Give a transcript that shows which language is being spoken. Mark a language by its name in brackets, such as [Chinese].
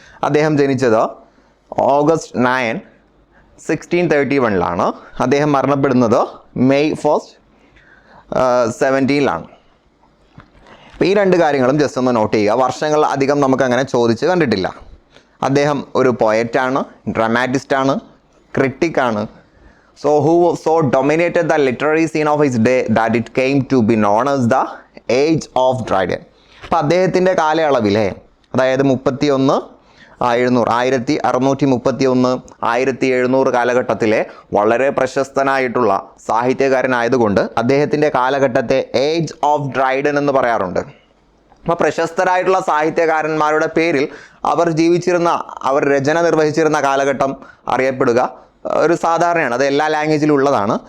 [Malayalam] അദ്ദേഹം ജനിച്ചത് ഓഗസ്റ്റ് 9, 1631 അദ്ദേഹം മരണപ്പെടുന്നത് May 1, 17 അപ്പോൾ ഈ രണ്ട് കാര്യങ്ങളും ജസ്റ്റ് ഒന്ന് നോട്ട് ചെയ്യുക. വർഷങ്ങൾ അധികം നമുക്കങ്ങനെ ചോദിച്ച് കണ്ടിട്ടില്ല. അദ്ദേഹം ഒരു പോയറ്റാണ്, ഡ്രാമാറ്റിസ്റ്റാണ്, ക്രിട്ടിക്കാണ്. [English] who dominated the literary scene of his day that it came to be known as the Age of Dryden. [Malayalam] അപ്പോൾ അദ്ദേഹത്തിൻ്റെ കാലയളവിലെ, അതായത് 1631-1700 കാലഘട്ടത്തിലെ വളരെ പ്രശസ്തനായിട്ടുള്ള സാഹിത്യകാരനായതുകൊണ്ട് അദ്ദേഹത്തിൻ്റെ കാലഘട്ടത്തെ ഏജ് ഓഫ് ഡ്രൈഡൻ എന്ന് പറയാറുണ്ട്. അപ്പോൾ പ്രശസ്തരായിട്ടുള്ള സാഹിത്യകാരന്മാരുടെ പേരിൽ അവർ രചന നിർവഹിച്ചിരുന്ന കാലഘട്ടം അറിയപ്പെടുക ഒരു സാധാരണയാണ്, അത് എല്ലാ ലാംഗ്വേജിലും ഉള്ളതാണ്.